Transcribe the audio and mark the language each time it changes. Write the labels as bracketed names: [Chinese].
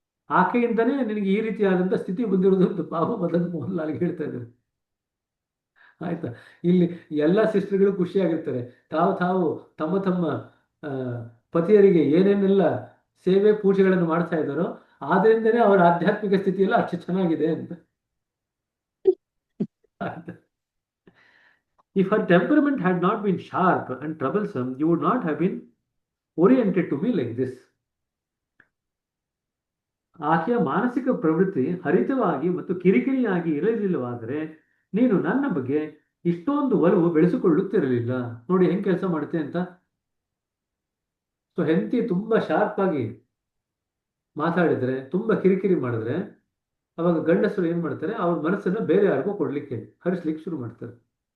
[Kannada] ಆಕೆಯಿಂದನೇ ನಿನಗೆ ಈ ರೀತಿಯಾದಂಥ ಸ್ಥಿತಿ ಬಂದಿರೋದು ಅಂತ ಬಾಬು ಮದನ್ ಮೋಹನ್ ಲಾಲ್ಗೆ ಹೇಳ್ತಾ ಇದ್ದಾರೆ. ಆಯ್ತಾ? ಇಲ್ಲಿ ಎಲ್ಲ ಸಿಸ್ಟರ್ಗಳು ಖುಷಿಯಾಗಿರ್ತಾರೆ. ತಾವು ತಮ್ಮ ಪತಿಯರಿಗೆ ಏನೇನೆಲ್ಲ ಸೇವೆ ಪೂಜೆಗಳನ್ನು ಮಾಡ್ತಾ ಇದ್ದಾರೋ ಆದ್ರಿಂದನೇ ಅವರ ಆಧ್ಯಾತ್ಮಿಕ ಸ್ಥಿತಿಯೆಲ್ಲ ಅಷ್ಟು ಚೆನ್ನಾಗಿದೆ ಅಂತ. [English] If her temperament had not been sharp and troublesome, you would not have been oriented to me like this. [Kannada] ಆಕೆಯ ಮಾನಸಿಕ ಪ್ರವೃತ್ತಿ ಹರಿತವಾಗಿ ಮತ್ತು ಕಿರಿಕಿರಿಯಾಗಿ ಇರಲಿಲ್ಲವಾದರೆ ನೀನು ನನ್ನ ಬಗ್ಗೆ ಇಷ್ಟೊಂದು ಒಲವು ಬೆಳೆಸಿಕೊಳ್ಳುತ್ತಿರಲಿಲ್ಲ. ನೋಡಿ ಹೆಂಗ್ ಕೆಲಸ ಮಾಡುತ್ತೆ ಅಂತ. ಸೊ ಹೆಂಡತಿ ತುಂಬಾ ಶಾರ್ಪ್ ಆಗಿ ಮಾತಾಡಿದ್ರೆ, ತುಂಬಾ ಕಿರಿಕಿರಿ ಮಾಡಿದ್ರೆ, ಅವಾಗ ಗಂಡಸರು ಏನ್ ಮಾಡ್ತಾರೆ, ಅವ್ರ ಮನಸ್ಸನ್ನ ಬೇರೆ ಯಾರಿಗೋ ಕೊಡ್ಲಿಕ್ಕೆ ಹರಿಸ್ಲಿಕ್ಕೆ ಶುರು ಮಾಡ್ತಾರೆ.